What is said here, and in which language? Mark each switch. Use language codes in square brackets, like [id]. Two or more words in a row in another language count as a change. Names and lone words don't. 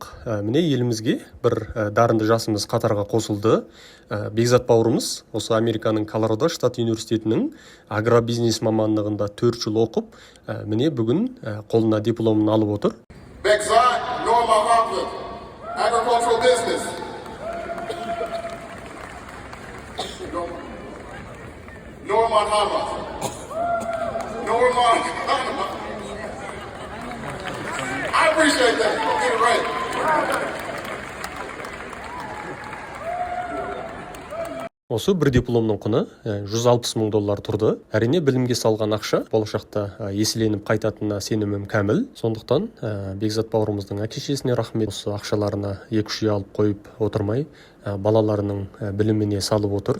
[kk] Міне елімізге бір дарынды жасымыз қатарға қосылды. Бекзат бауырымыз осы Американың Колорадо штат университетінің агробизнес мамандығында 4 жыл оқып, міне бүгін қолына дипломын алып отыр. Бекзат Нормахмед, [en] agricultural business. [kk] Нормахмед. [en] I appreciate that. Get it right. [kk] Осы бір дипломның құны $160,000 тұрды. Әрине білімге салған ақша болашақта еселеніп қайтатынына сенімім кәміл. Сондықтан Бекзат бауырымыздың әке-шешесіне рахмет. Осы ақшаларына 2-3 үй алып қойып отырмай, балаларының біліміне салып отыр.